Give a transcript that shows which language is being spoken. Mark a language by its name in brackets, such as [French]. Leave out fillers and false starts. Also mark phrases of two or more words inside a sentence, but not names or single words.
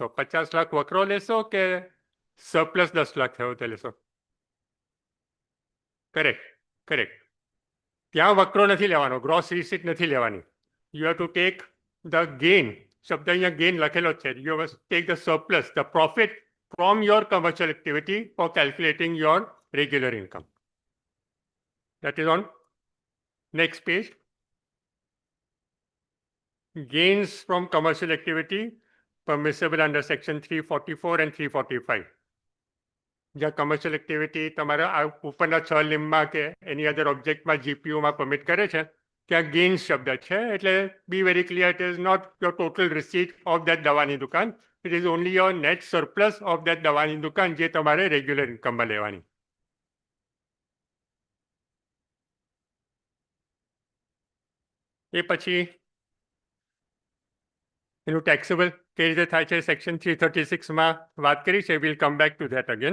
[Gujarati] 50 લાખ વકરો લેશો કે સરપ્લસ 10 લાખ થયો તો લેશો? [English] correct, correct. [Gujarati] ત્યાં વકરો નથી લેવાનો, [English] gross receipt [Gujarati] નથી લેવાની. [English] you have to take the gain, [Gujarati] શબ્દ અહીંયા ગેઇન લખેલો જ છે, [English] you have take the surplus, the profit from your commercial activity for calculating your regular income. That is on next page. Gains from commercial activity permissible under section 344 and 345. [Gujarati] જ્યાં [English] commercial activity [Gujarati] તમારા ઉપરના 6 નિયમમાં કે એની [English] other objectમાં [Gujarati] જીપીયુમાં પરમિટ કરે છે, ત્યાં ગેઇન્સ શબ્દ છે, એટલે [English] be very clear, it is not your total receipt of that [Gujarati] દવાની દુકાન, [English] it is only your net surplus of that [Gujarati] દવાની દુકાન જે તમારે રેગ્યુલર ઇન્કમમાં લેવાની. એ પછી એનું ટેક્સેબલ કઈ રીતે થાય છે, સેક્શન 336માં વાત કરી છે, [English] will come back to that again.